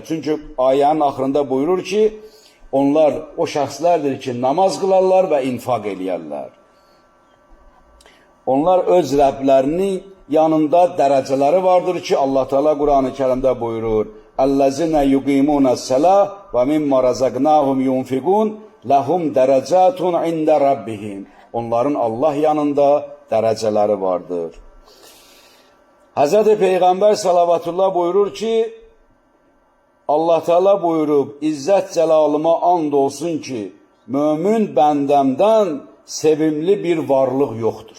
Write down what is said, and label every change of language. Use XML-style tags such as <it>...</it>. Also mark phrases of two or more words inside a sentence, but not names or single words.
<az>Çünki ayənin axırında buyurur ki, onlar o şəxslərdir ki, namaz qılarlar və infaq eləyərlər. Onlar öz Rəblərinin yanında dərəcələri vardır ki, Allah Teala Quran-ı Kərimdə buyurur:</az> <ar>"الذين يقيمون الصلاة ومما رزقناهم ينفقون لهم درجات عند ربهم."</ar> <az>Onların Allah yanında dərəcələri vardır. Həzrəti Peyğəmbər salavatullah buyurur ki, Allah Teala buyurub, İzzət cəlalıma and olsun ki, mömin bəndəmdən sevimli bir varlıq yoxdur.</az>